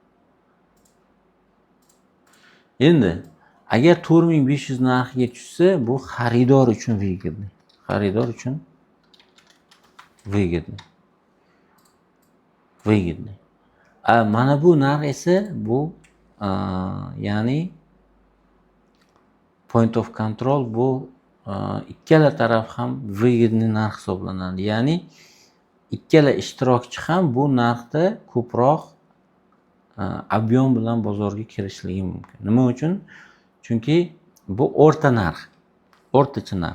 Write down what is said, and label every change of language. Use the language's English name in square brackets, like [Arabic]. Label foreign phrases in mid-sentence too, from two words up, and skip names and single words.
[Uzbek] Endi agar 4500 narxiga tushsa, bu xaridor uchun выгодный. Xaridor uchun выгодный. Выгодный. Mana bu narx esa bu ya'ni [English] point of control, [Uzbek] bu ikkala taraf ham выгодный narx hisoblanadi. Ya'ni ikkala ishtirokchi ham bu narxda ko'proq ob'yom bilan bozorga kirishligi mumkin. Nima uchun? Chunki bu o'rta narx, o'rtacha narx.